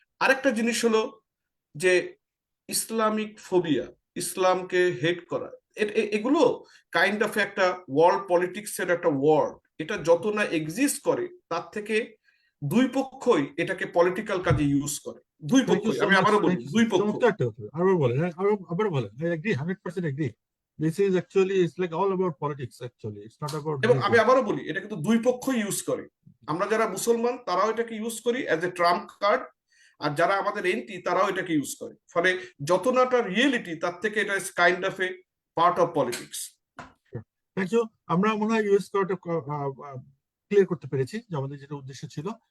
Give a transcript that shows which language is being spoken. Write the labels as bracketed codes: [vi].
[bn] আরেকটা জিনিস হলো যে ইসলামিক ফোবিয়া, ইসলামকে হেট করা, এগুলো কাইন্ড অফ একটা ওয়ার্ল্ড পলিটিক্সের একটা ওয়ার্ড। এটা যত না এক্সিস্ট করে তার থেকে দুই পক্ষই এটাকে পলিটিক্যাল কাজে ইউজ করে, দুই পক্ষই। আমি আবারও বলি, দুই পক্ষ। আবার বলেন, আবার বলেন। [en] I agree, 100% agree. This is actually, it's like all about politics actually. It's not about [bn] এবং আমি [en] religion. [bn] আবারও বলি, এটা কিন্তু দুই পক্ষই ইউজ করে। আমরা যারা মুসলমান তারাও এটাকে ইউজ করি [en] as a trump card, [bn] আর যারা আমাদের এন্টি তারাও এটাকে ইউজ করে। ফলে যত নাটা রিয়েলিটি তার থেকে এটা [en] Is kind of a part of politics. Thank you. [bn] আমরা মনে হয় ইউএস করাটা ক্লিয়ার করতে পেরেছি যে আমাদের যেটা উদ্দেশ্য ছিল।